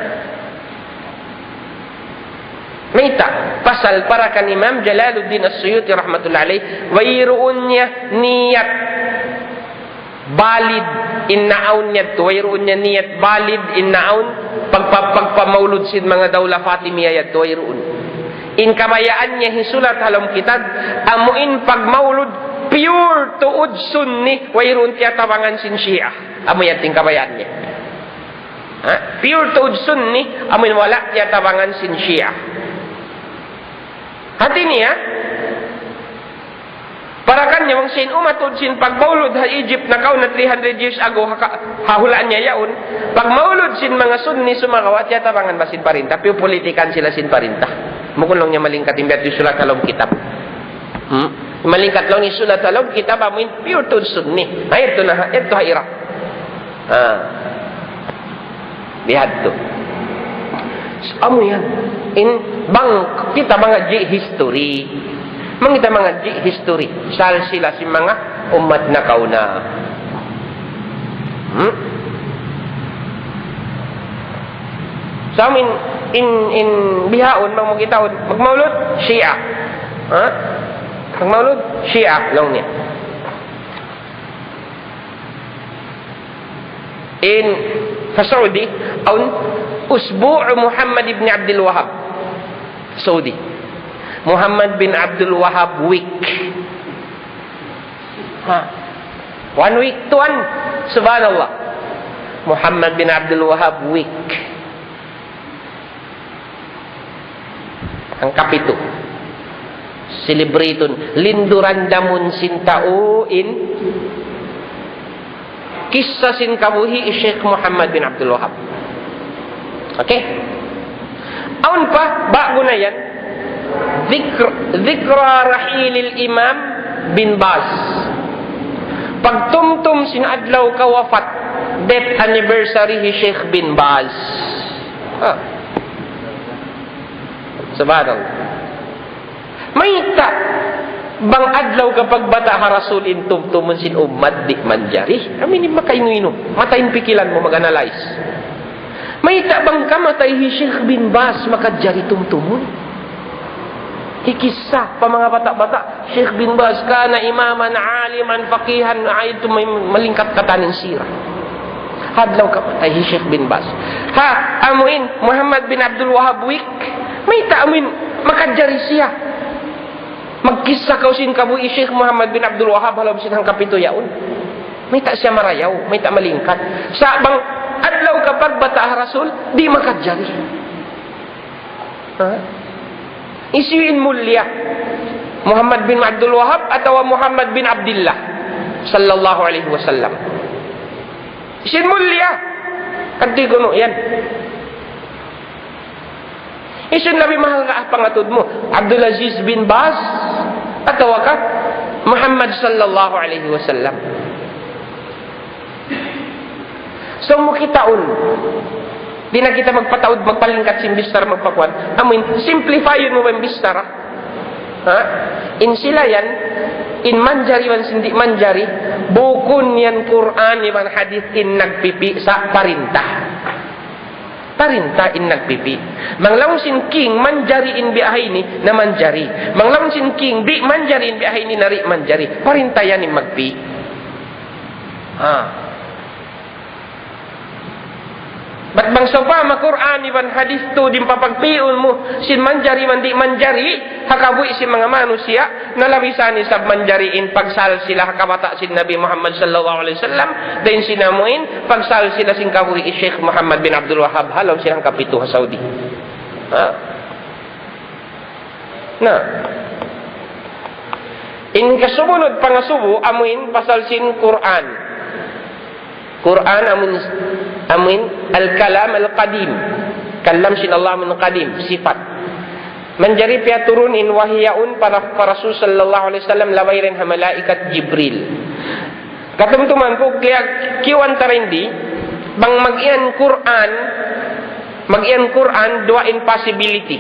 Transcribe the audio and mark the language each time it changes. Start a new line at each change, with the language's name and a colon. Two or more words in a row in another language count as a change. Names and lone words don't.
Tausug: Mayta, pasal para kan Imam Jalaluddin As-Suyuti
Arabic: رحمة الله عليه,
Tausug: wayroon niya niyat valid in naon niya to, wayroon niya niyat valid in naon pagpamaulod sin mga Dawla Fatimiyah yato, wayroon. In kabayaan niya hisulat halom kitad, amuin pagmaulod pure tuod sunni, wayroon tiya tabangan sin Shia. Amo yan ting kabayaan niya. Ha? Pure tuod sunni, amuin wala tiya tabangan sin Shia. Hati niya, para kanya wang sin umatod sin pagmaulod ha Egypt na kaon na
English: 300 years ago
Tausug: hahulaan niya yaon, pagmaulod sin mga sunni sumakawa tiya tabangan ba sin parinta, piyo politikan sila sin parinta. Mukun lang niya malingkat imbet yung sulat halong kitab. Malingkat lang yung sulat halong kitab, amuin pure to sunni. Ay, ito ha Iraq. Lihat to. So, amo yan. In bang kita mga history. Mangita mga history. Sal sila si mga umat na kauna. Sa amin, in bihaon, magmaulod, Shia. Ha? Magmaulod, Shia lang niya. Sa Saudi, aun Usbu' Muhammad ibn Abdul Wahab. Saudi. Muhammad bin Abdul Wahab week. Ha? 1 week to 1.
Arabic: سبحان الله.
Tausug: Muhammad bin Abdul Wahab week. Ang kapito. Celebraton. Linduran damun sintauin. Kisah sin kabuhi Syekh Muhammad bin Abdul Wahab. Okay? Aun pa, bago na yan.
Arabic: ذكرى رحيل الإمام بن باز.
Tausug: Pagtumtum sin adlaw kawafat,
English: death anniversary
Tausug: hi Sheikh bin Baz. Subhanallah. Mayta bang adlaw kapag bata ha rasulin tumtumun sin ummad di manjari. Amin makainu-inu. Matayin pikilan mo mag-analyze. Mayta bang kamatay hi Sheikh bin Baz makajari tumtumun. Hikisa pa mga bata-bata, Sheikh bin Baz kana imaman, aliman, faqihan, ayat may malingkat katanin sira. Hadlaw kapatay hi Sheikh bin Baz. Ha, amuin Muhammad bin Abdul Wahab week. May taamin makadjari siya. Magkisa kausin kabuhi Sheikh Muhammad bin Abdul Wahab halom sinang kapito yaon. May ta siya marayaw, may ta malingkat. Sa bang adlaw kapag bata rasul, di makadjari. Ha? Isiin mulya Muhammad bin Abdul Wahab atau Muhammad bin Abdullah
Arabic: صلى الله عليه وسلم.
Tausug: Isiin mulya kadti kuno yan. Isin labi mahal ka pangatud mo Abdul Aziz bin Baz atau ka Muhammad
Arabic: صلى الله عليه وسلم.
Tausug: So mo kitaon di na kita magpataod, magpalingkat si Bistara magpakuan. Amin, simplify yun mo ba yung Bistara? Ha? In sila yan, in manjari man sindi manjari, bukun yan Quran, yan hadith, in nagpipi sa parinta. Parinta in nagpipi. Manglaw sin king, manjari in biahay ni na manjari. Manglaw sin king, di manjari in biahay ni nari manjari. Parinta yan in magpi. Ha? Ba't bang sopa ma-Quran iban hadis tu din papagpiun mo sin manjari man di manjari hakabuhi si mga manusia nalabisan ni sab manjariin pagsal sila hakabata sin Nabi Muhammad
Arabic: صلى الله عليه وسلم
Tausug: din sinamuin pagsal sila sin kabuhi Sheikh Muhammad bin Abdul Wahab halaw silang kapito ha Saudi. Ha? Na. In kasumunod pangasubo amuin pasal sin Quran. Quran amin
Arabic: الكلام القديم.
Tausug: Kalam sin Allah
Arabic: من قديم صفة.
Tausug: Menjadi pia turunin wahyaun para Rasul
Arabic: صلى الله عليه وسلم
Tausug: lawairin ha malaikat Jibril. Katumtuman ko kaya kiwan tarindi bang magian Quran dua impossibility.